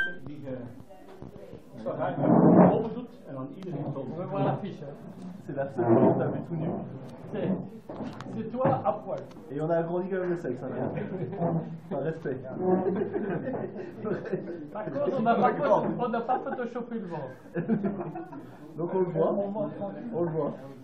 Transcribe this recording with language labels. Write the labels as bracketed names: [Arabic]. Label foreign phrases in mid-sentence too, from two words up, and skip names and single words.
[Dutch] die zo ruim open doet en dan iedereen zo. [French] On veut voir l'affiche. C'est la seule fois qu'on t'a vu tout nu. C'est toi à poil. Et on a agrandi quand même le sexe, hein, enfin, respect. Par contre, on n'a pas photoshopé le ventre. Donc on le voit. On le voit.